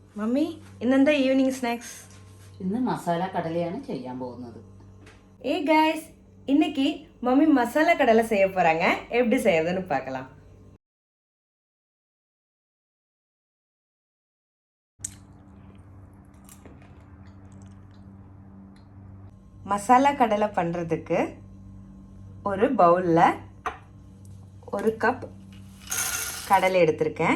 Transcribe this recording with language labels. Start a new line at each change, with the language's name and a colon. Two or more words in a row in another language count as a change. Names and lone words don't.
Malayalam: മമ്മി ഇന്നെന്താ
English: evening snacks?
Malayalam: ഇന്ന് മസാല കടലയാണ് ചെയ്യാൻ പോകുന്നത്.
English: guys,
Tamil: இன்னைக்கு மம்மி மசாலா கடலை செய்ய போறாங்க. எப்படி செய்யறதுன்னு பார்க்கலாம். மசாலா கடலை பண்றதுக்கு ஒரு பவுல்ல ஒரு கப் கடலை எடுத்திருக்கேன்.